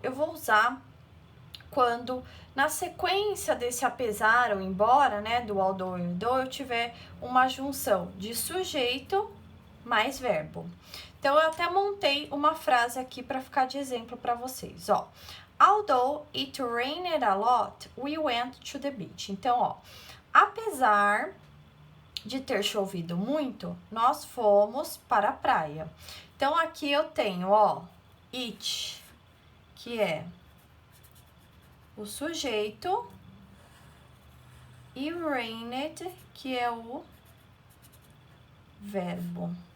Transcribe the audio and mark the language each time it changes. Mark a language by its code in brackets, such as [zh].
[pt] Eu vou usar quando na sequência desse apesar ou embora, né, do although e even though, eu tiver uma junção de sujeito mais verbo. Então, eu até montei uma frase aqui para ficar de exemplo para vocês, ó. [en] Although it rained a lot, we went to the beach. [pt] Então, ó, apesar de ter chovido muito, nós fomos para a praia. Então, aqui eu tenho, ó, it, que é o sujeito, e rained, que é o verbo.